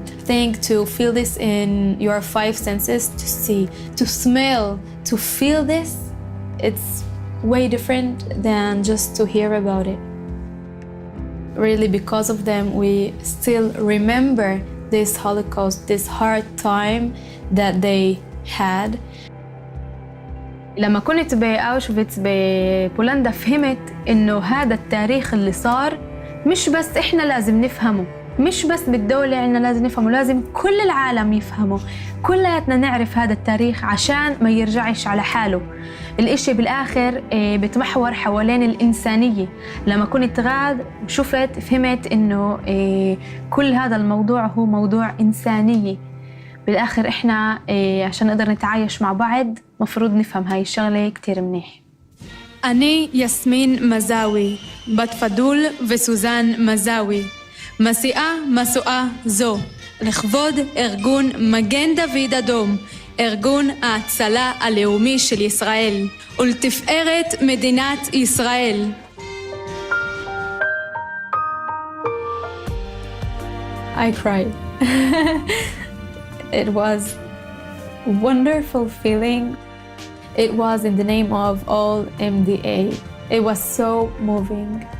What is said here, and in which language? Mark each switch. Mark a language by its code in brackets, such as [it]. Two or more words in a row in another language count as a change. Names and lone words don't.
[en] I think to feel this in your five senses, to see, to smell, to feel this, it's way different than just to hear about it. Really, because of them, we still remember this Holocaust, this hard time that they had. [ar] لما كنت بأوشفيتس ببولندا فهمت إنه هذا التاريخ اللي صار مش بس إحنا لازم نفهمه، مش بس بالدولة إحنا لازم نفهمه، لازم كل العالم يفهمه، كلياتنا نعرف هذا التاريخ عشان ما يرجعش على حاله. الإشي بالآخر بتمحور حوالين الإنسانية. لما كنت غاد شفت فهمت إنه كل هذا الموضوع هو موضوع إنسانية. بالآخر إحنا عشان نقدر نتعايش مع بعض مفروض نفهم هاي الشغلة كتير منيح. [he] אני יסמין מזאוי, בת פדול וסוזן מזאוי, מסיעה מסועה זו, לכבוד ארגון מגן דוד אדום, ארגון ההצלה הלאומי של ישראל, ולתפארת מדינת ישראל. [en] I cried. It was a wonderful feeling. It was in the name of all MDA. It was so moving.